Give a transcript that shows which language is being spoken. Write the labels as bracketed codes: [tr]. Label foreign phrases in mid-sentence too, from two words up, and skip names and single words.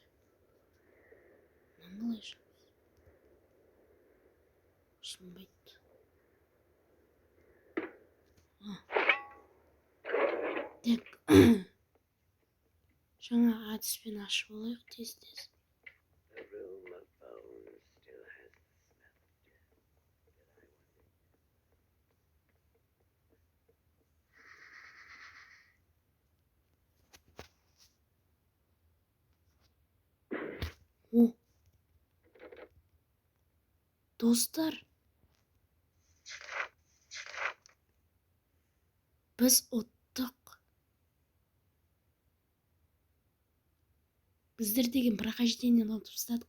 [kk] Мынаны қалай ашамыз? Ашынбайды. Так. Жаңа әдіспен ашып алайық тез. [en] The room of bones still has the О. smell. [kk] Достар. Біз ұттық. Біздер деген бірақ ажденен ұтып тастадық.